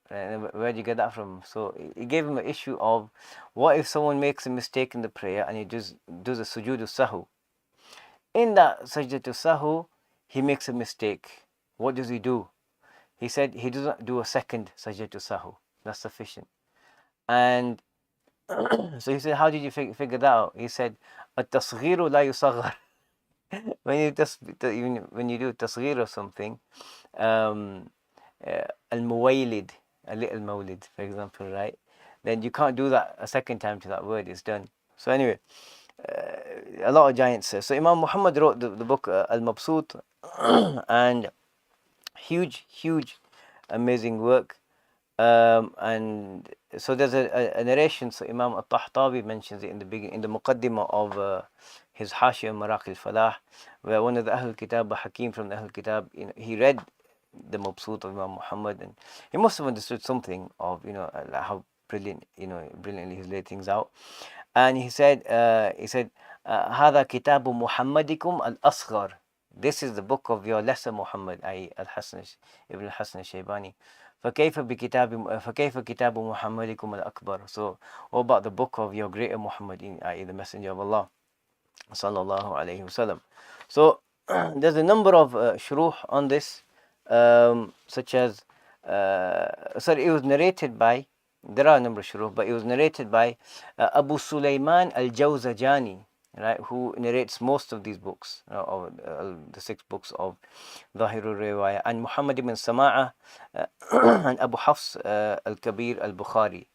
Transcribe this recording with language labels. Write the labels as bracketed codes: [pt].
[en] Where did you get that from? So he gave him an issue of, what if someone makes a mistake in the prayer and he does a sujood sahu? In that sajda to sahu, he makes a mistake. What does he do? He said he doesn't do a second sajda to sahu. That's sufficient. And So he said, how did you figure that out? He said, [ar] التصغير لا يصغر. [en] When you do tasghir or something, um, al-muwaylid, a little mawlid, for example, right? Then you can't do that a second time to that word. It's done. So anyway, a lot of giants. So Imam Muhammad wrote the book Al-Mabsut, and huge, amazing work. And so there's a narration. So Imam At-Tahtawi mentions it in the beginning, in the Muqaddimah of his Hashia Maraq al-Falah, where one of the Ahl Kitab, a Hakim from the Ahl Kitab, he read the Mabsut of Imam Muhammad, and he must have understood something of how brilliantly he's laid things out. And he said [ar] هذا كتاب محمدكم الأصغر. [en] This is the book of your lesser Muhammad, i.e. Al-Hasan ibn al-Hasan al-Shaybani. [ar] فكيف كتاب محمدكم الأكبر. [en] So what about the book of your greater Muhammad, i.e. the Messenger of Allah sallallahu alayhi wasallam. So there's a number of shuruh on this, such as it was narrated by, there are a number of shuruh, but it was narrated by Abu Sulaiman al-Jawzajani, right, who narrates most of these books, of the 6 books of Zahirul Riwayah, and Muhammad ibn Sama'a, and Abu Hafs al-Kabir al-Bukhari.